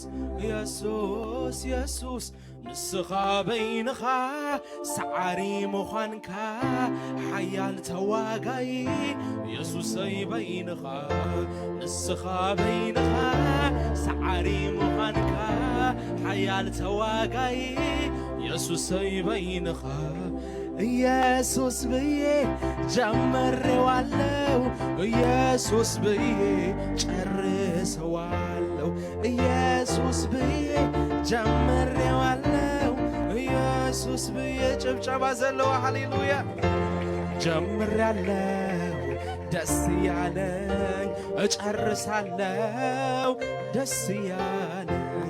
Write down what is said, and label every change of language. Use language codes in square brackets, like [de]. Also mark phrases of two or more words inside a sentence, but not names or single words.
[ti] ኢየሱስ ኢየሱስ ንስኻ በይንኻ ሰዓሪ ምዃንካ ሓያል ተዋጋይ ኢየሱሰይ በይንኻ ንስኻ በይንኻ ሰዓሪ ምዃንካ ሓያል ተዋጋይ ኢየሱሰይ በይንኻ ኢየሱስ ብዬ [am] ጀምሬዋለሁ ኢየሱስ ብዬ ጨርሰዋለሁ ኢየሱስ ብዬ ጀምሬዋለሁ ኢየሱስ ብዬ ጭብጨባ ዘለዋ ሃሌሉያ ጀምሬያለሁ ደስ ያለኝ እጨርሳለሁ ደስ ያለኝ